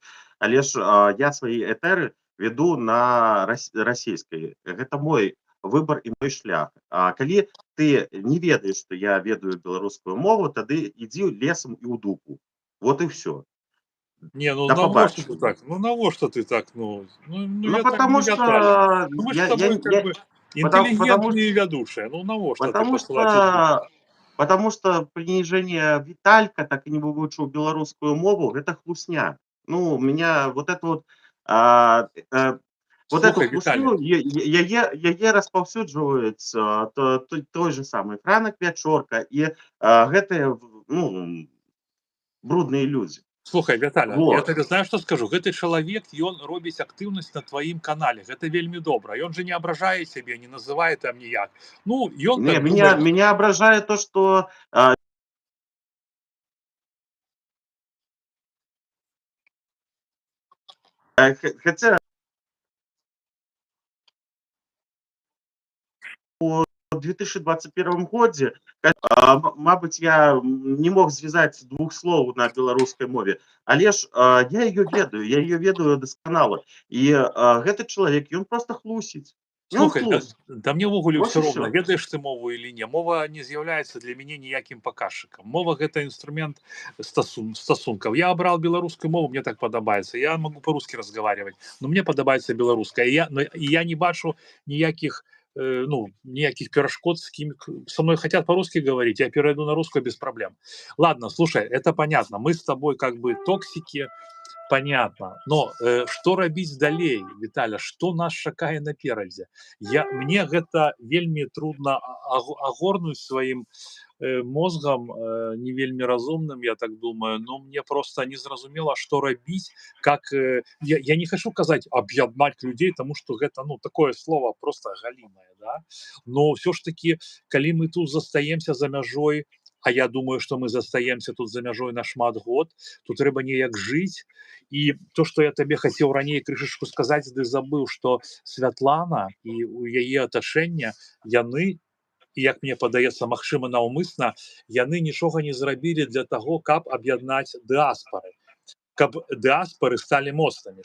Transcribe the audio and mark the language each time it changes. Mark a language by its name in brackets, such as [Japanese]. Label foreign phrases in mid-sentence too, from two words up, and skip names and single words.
[Belarusian] Але ж я свае этэры веду на расейскай. Гэта мой выбар і мой шлях. А калі ты не ведаеш, што я ведаю беларускую мову, тады ідзі лесам і ў дупу. Вот і ўсё. Не, ну Да навошта ты пабачення. так? Ну навошта ты так? Ну Ну, я так не [Russian] потому Вяталий. что Ну мы ж с я, тобой как я, бы потому интеллигентные вядушыя. [Belarusian] Ну навошта ты [Russian] Потому [Belarusian] пасылаць у душу? [Russian] что потому что пренижение Віталька, так и не [Belarusian] вывучыў беларускую мову, [Russian] это хлусня. Ну, у меня а, э, вот эту [Belarusian] Слухай, Виталий, хлусню яе распаўсюджваюць той же самы Франак Вячорка і гэтыя брудныя людзі. слухай, Вяталя, я Вот. табе знаю, што скажу. Гэты чалавек, ён робіць актыўнасць на тваім канале. Гэта вельмі добра. Ён же не абражае цябе, не называе там ніяк. Ну, ён Не, так думае. [Russian] меня ображает то, что хотя в [Belarusian] 2021 годзе мабыць я не мог звязаць двух слоў на беларускай мове, але ж я ее ведаю дасканала і гэты чалавек ён просто хлусіць. Ну, Слухай, плюс. да мне ўвогуле Вот ўсё и роўна, все. ведаеш ты мову или не. Мова не з'яўляецца для мяне ніякім паказчыкам. Мова гэта інструмент стасункаў. Я абрал беларускую мову, мне так падабаецца. [Russian] Я могу по-русски разговаривать, но мне [Belarusian] падабаецца беларуская. Я не бачу ніякіх ну, ніякіх перашкод, [Russian] с кем со мной хотят по-русски говорить, я перейду на русскую без проблем. Ладно, слушай, это понятно. Мы с тобой как бы токсики, понятно. [Belarusian] Но што рабіць далей, Віталя, што нас чакае наперадзе? Мне гэта вельмі трудна агорнуць сваім мозгам, не вельмі разумным, я так думаю, но мне просто незразумела, што рабіць, как я не хочу казаць аб'яднаць людзей, тому что гэта ну такое слово просто галімае, да? Но все ж таки, калі мы тут застаемся за мяжой, а я думаю, что мы застаемся тут за мяжой на шмат год, то трэба неяк жыць. І то, што я табе хацеў раней крышачку сказаць, ды забыў, што Святлана і у яе атачэння яны, і як мне падаецца, магчыма наўмысна, яны нічога не зрабілі для таго, каб аб'яднаць дыаспары, каб дыаспары сталі моцнымі.